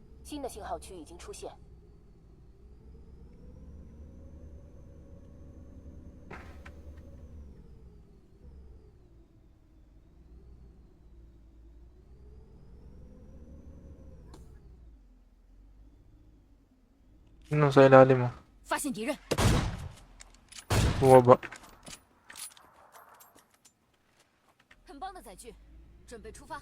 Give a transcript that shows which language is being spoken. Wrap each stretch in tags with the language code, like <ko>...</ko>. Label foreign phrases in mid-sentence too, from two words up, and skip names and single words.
<zh>新的信号区已经出现。</zh> <tl>Ano sa ilalim mo?</tl> <zh>发现敌人，</zh> <tl>Bumaba.</tl> <zh>很棒的载具，准备出发。</zh>